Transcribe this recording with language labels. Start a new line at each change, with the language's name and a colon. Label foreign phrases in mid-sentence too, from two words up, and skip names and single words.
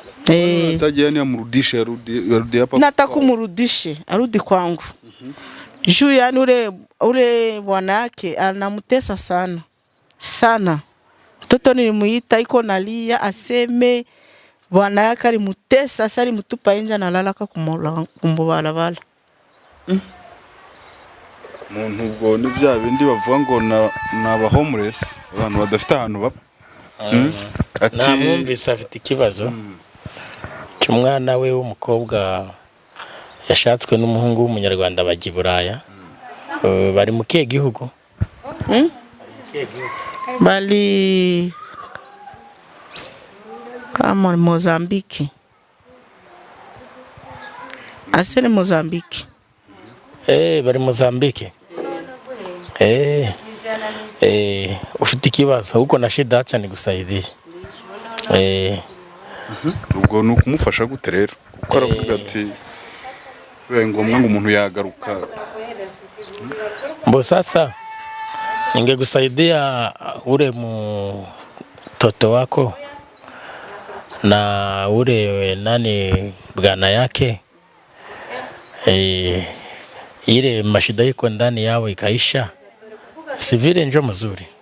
Swahili: Nataka yani amrudishe arudi hapa. Nataka kumrudishe arudi kwangu. Juu yani ule bwana yake anamtesa sana. Mtoto nilimuita iko nalia aseme bwana yake alimutesa sasa alimutupa nje analala kumbalabala.
Rundi: Muntu ubwo ni bya bindi bavuga ngo naba homeless abantu badafite ahantu baba. Namwumvise afite ikibazo cy'umwana we w'umukobwa yashatswe n'umuhungu w'umunyarwanda bajya Buraya. Bari mu kihe gihugu?
Swahili: Bali kama Mozambique. Asili Mozambique.
Rundi: Bari Mozambique. Ufite ikibazo
Swahili: huko na shida acha nigusaidie.
Rundi: Ubwo nuko kumufasha gute rero kuko aravuga ati ngombwa ngo umuntu yagaruka
Swahili: Mbo sasa ningekusaidia ule mtoto wako na ule nani bwana yake, ile mashida iko ndani yao ikaisha, si vile njo mzuri.